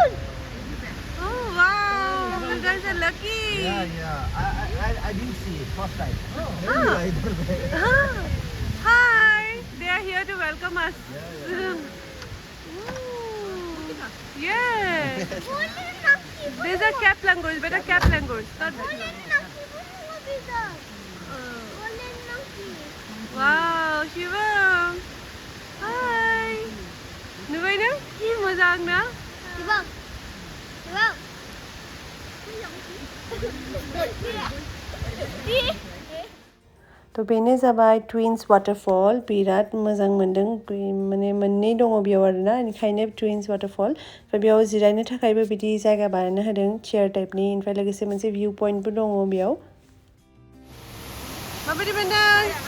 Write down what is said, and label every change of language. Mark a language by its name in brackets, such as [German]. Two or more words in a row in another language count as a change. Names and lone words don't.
[English] Oh wow, you guys are lucky. I didn't see it first time. Hi, they are here to welcome us. Yeah. These are cap langurs, better cap langurs. Wow, Shivam. [Bodo] Hi. Nunw na? Ki mazang na? तो बेनो जाबाय ट्विन्स वाटरफल बिराद मोजां मोनदों माने मोननै दङ बेयाव आरोना ओंखायनो ट्विन्स वाटरफल ओमफ्राय बेयाव जिरायनो थाखायबो बिदि जायगा बानायना होदों चेयार टाइपनि ओमफ्राय लोगोसे मोनसे [English] view pointbo [Bodo] दङ बेयाव माबायदि मोनदों